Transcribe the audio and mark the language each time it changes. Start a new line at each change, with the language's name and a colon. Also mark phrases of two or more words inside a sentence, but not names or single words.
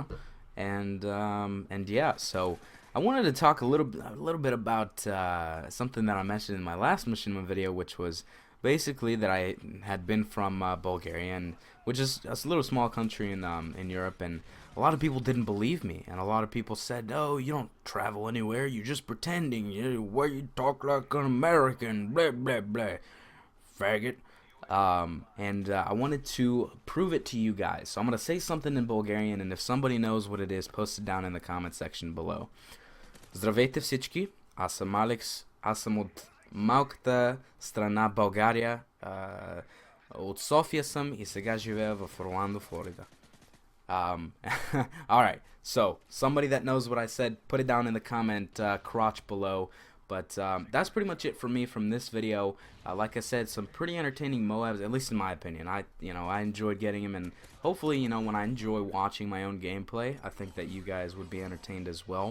English: And yeah, so I wanted to talk a little bit about something that I mentioned in my last Machinima video, which was basically that I had been from Bulgaria, and which is a little small country in Europe, and a lot of people didn't believe me, and a lot of people said, "Oh, you don't travel anywhere. You're just pretending. Why you talk like an American? Blah blah blah, faggot." And I wanted to prove it to you guys. So I'm gonna say something in Bulgarian, and if somebody knows what it is, post it down in the comment section below.
Bulgarian: Здравейте всички. Аз съм Алекс. Аз съм от малката страна България. От София съм и сега живея в Орландо, Флорида.
English: Alright, so somebody that knows what I said, put it down in the comment crotch below. But that's pretty much it for me from this video. Like I said, some pretty entertaining MOABs, at least in my opinion. I enjoyed getting them, and hopefully, you know, when I enjoy watching my own gameplay, I think that you guys would be entertained as well.